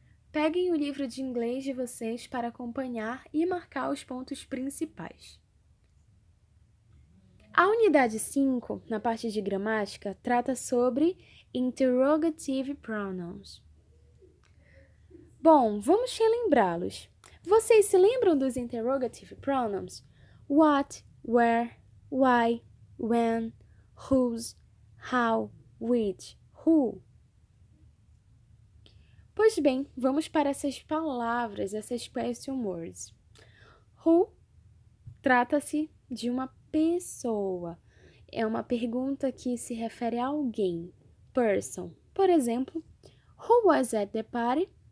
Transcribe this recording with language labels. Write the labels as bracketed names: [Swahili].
[Portuguese] Peguem o livro de inglês de vocês para acompanhar e marcar os pontos principais. A unidade 5, na parte de gramática, trata sobre interrogative pronouns. Bom, vamos relembrá-los. Vocês se lembram dos interrogative pronouns? [English] What, where, why, when, whose, how, which, who. [Portuguese] Pois bem, vamos para essas palavras, essas question words. Who trata-se de uma pessoa. É uma pergunta que se refere a alguém. [English] Person. [Portuguese] Por exemplo, [English] who was at the party?